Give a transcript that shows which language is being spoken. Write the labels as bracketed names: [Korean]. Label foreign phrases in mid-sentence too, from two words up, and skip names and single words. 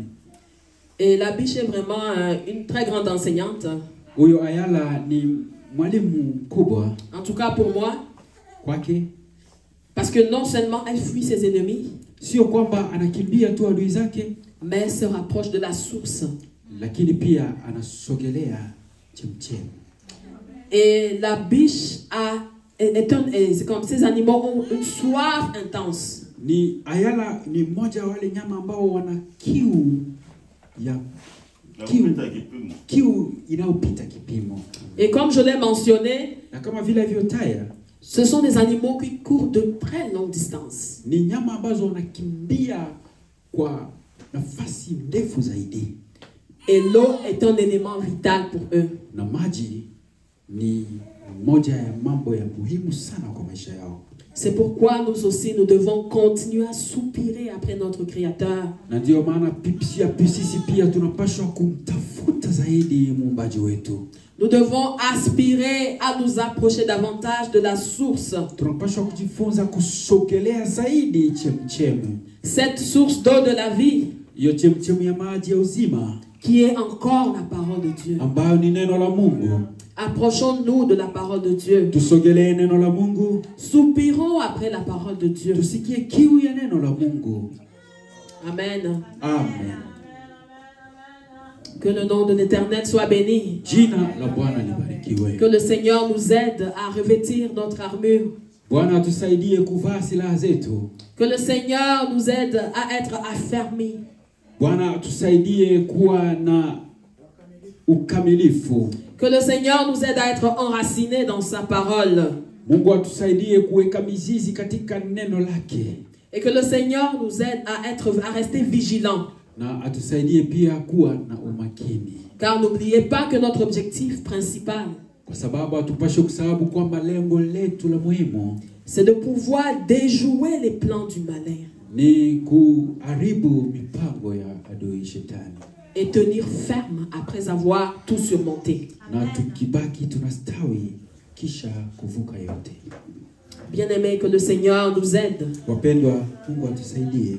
[French] Et la biche est vraiment une très grande enseignante. [Swahili] Huyo Ayala ni mwalimu mkubwa. [French] En tout cas pour moi. [Swahili] Kwake. [French] Parce que non seulement elle fuit ses ennemis, [Swahili] sio kwamba anakimbia tu adui zake, [French] mais elle se rapproche de la source. [Swahili] Lakini pia anasogelea chemchemi. [French] Et la biche c'est comme ces animaux ont une soif intense. [Swahili] Ni Ayala ni mmoja wale nyama ambao wana kiu inayopita kipimo. [French] Et comme je l'ai mentionné, [Swahili] na kama vile vyotaja, [French] ce sont des animaux qui courent de très longue distance. [Swahili] Ni nyama ambazo wanakimbia kwa nafasi ndefu zaidi. [French] Et l'eau est un élément vital pour eux. [Swahili] Na maji ni moja ya mambo ya muhimu sana kwa maisha yao. [French] C'est pourquoi nous aussi nous devons continuer à soupirer après notre Créateur. [Swahili] Na ndio maana sisi pia tunapaswa kumtafuta zaidi muumbaji wetu. [French] Nous devons aspirer à nous approcher davantage de la source. [Swahili] Tunapaswa kujifunza kusogelea zaidi chemchemi. [French] Cette source d'eau de la vie. [Swahili] Hiyo chemchemi ya maji ya uzima. [French] Qui est encore la parole de Dieu. [Swahili] Ambayo ni neno la Mungu. [French] Approchons-nous de la parole de Dieu. [Swahili] Tusogelee neno la Mungu. [French] Soupirons après la parole de Dieu. [Swahili] Tusikie kiu ya neno la Mungu. Amen. Amen. [French] Que le nom de l'Éternel soit béni. [Swahili] Jina la Bwana libarikiwe. [French] Que le Seigneur nous aide à revêtir notre armure. [Swahili] Bwana tusaidie kuvaa silaha zetu. [French] Que le Seigneur nous aide à être affermis. [Swahili] Bwana tusaidie kuwa na ukamilifu. [French] Que le Seigneur nous aide à être enracinés dans sa parole. [Swahili] Mungu atusaidie kuweka mizizi katika neno lake. [French] Et que le Seigneur nous aide à rester vigilants. [Swahili] Na atusaidie pia kuwa na umakini. [French] Car n'oubliez pas que notre objectif principal, [Swahili] kwa sababu hatupaswi kusahau kwamba lengo letu la muhimu, [French] c'est de pouvoir déjouer les plans du malin. [Swahili] Ni kuharibu mipango ya adui shetani. [French] Et tenir ferme après avoir tout surmonté. [Swahili] Na tukibaki tunastawi kisha kuvuka yote. [French] Bien-aimés, que le Seigneur nous aide. [Swahili] Wapendwa, Mungu atusaidie.